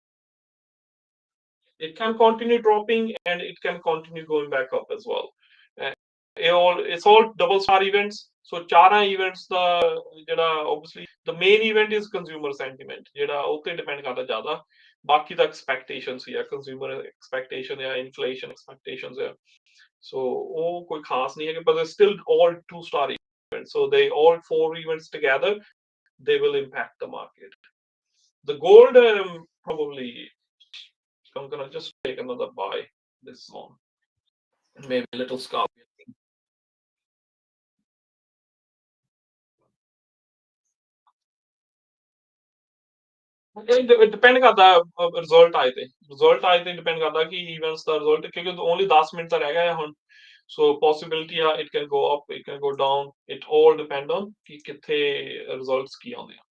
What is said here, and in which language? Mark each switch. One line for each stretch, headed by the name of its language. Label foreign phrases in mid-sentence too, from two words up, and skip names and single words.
English: it can continue dropping and it can continue going back up as well it's all double star events so
Punjabi: ਚਾਰਾਂ events ਦਾ ਜਿਹੜਾ
English: obviously the main event is consumer sentiment
Punjabi: ਜਿਹੜਾ ਉੱਤੇ depend ਕਰਦਾ ਜ਼ਿਆਦਾ ਬਾਕੀ ਤਾਂ ਐਕਸਪੈਕਟੇਸ਼ਨਸ ਹੀ ਆ,
English: consumer expectation ਜਾਂ inflation expectations ਆ।
Punjabi: ਸੋ ਉਹ ਕੋਈ ਖਾਸ ਨਹੀਂ ਹੈ,
English: but they're still all two-star events. So they all 4 events together, they will impact the market. The gold, probably, I'm gonna just take another buy this long, maybe a little scalp.
Punjabi: ਇਹ ਡਿਪੈਂਡ ਕਰਦਾ ਰਿਜ਼ਲਟ ਆਏ ਤੇ ਡਿਪੈਂਡ ਕਰਦਾ ਕਿ ਇਵੈਂਟਸ ਦਾ ਰਿਜ਼ਲਟ, ਕਿਉਂਕਿ ਓਨਲੀ 10 ਮਿੰਟ ਤਾਂ ਰਹਿ ਗਏ ਹੁਣ।
English: so possibility ਆ it can go up, it can go down, it all depend on
Punjabi: ਕਿ ਕਿੱਥੇ ਰਿਜ਼ਲਟਸ ਕੀ ਆਉਂਦੇ ਆ।